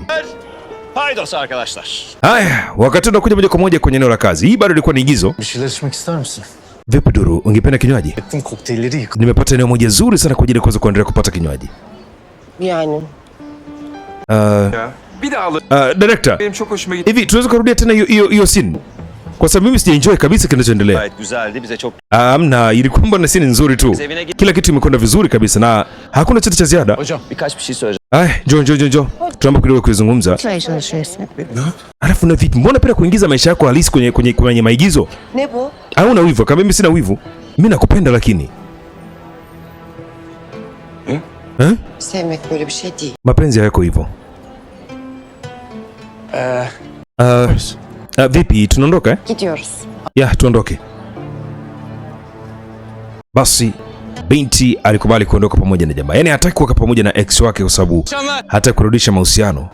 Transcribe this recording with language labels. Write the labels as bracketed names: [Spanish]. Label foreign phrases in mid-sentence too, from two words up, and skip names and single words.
[Turkish] Haydos arkadaşlar. [Swahili] Haya, wakati tunakuja moja kwa moja kwenye eneo la kazi. Hii bado ilikuwa ni igizo. Vipi Duru, ungependa kinywaji? Nimepata eneo moja zuri sana kwa ajili ya kuweza kuendelea kupata kinywaji. Yani. Director. [Turkish] Benim çok hoşuma gitti. [Swahili] Hivi tunaweza kurudia tena hiyo scene? Kwa sababu mimi sijaenjoy kabisa kinachoendelea. [Turkish] Gayet güzeldi, bize çok. [Swahili] Amna, ilikuwa na scene nzuri tu. Kila kitu imekwenda vizuri kabisa na hakuna chochote cha ziada. [Turkish] Hocam birkaç bir şey söyleyeceğim. [Swahili] Njoo. Tunaomba kidogo kuzungumza. Alafu na vipi? Mbona penda kuingiza maisha yako halisi kwenye maigizo? [Turkish] Ne bu? [Swahili] Hauna wivu? Kama mimi sina wivu. Mimi nakupenda lakini. [Turkish] Sevmek böyle bir şey değil. [Swahili] Mapenzi hayako hivyo. Vipi tunaondoka? [Turkish] Gidiyoruz. [Swahili] Ya, tuondoke. Basi binti alikubali kuondoka pamoja na jamaa. Yaani hataki kuwa pamoja na ex wake kwa sababu hataki kurudisha mahusiano.